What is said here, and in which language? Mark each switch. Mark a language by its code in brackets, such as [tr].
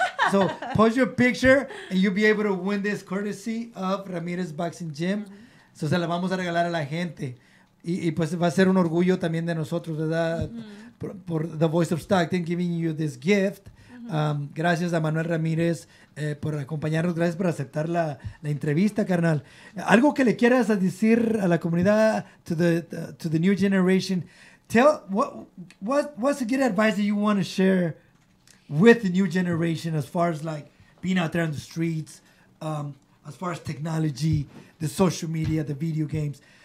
[en] So post your picture and you'll be able to win this courtesy of Ramírez Boxing Gym. [es] So se la vamos a regalar a la gente. Y pues va a ser un orgullo también de nosotros, ¿verdad? [en] Por The Voice of Stockton giving you this gift. [es] Gracias a Manuel Ramírez por acompañarnos. Gracias por aceptar la entrevista, carnal. Algo que le quieras decir a la comunidad, [en] to the new generation. Tell what's a good advice that you want to share with the new generation as far as like being out there on the streets, as far as technology, the social media, the video games.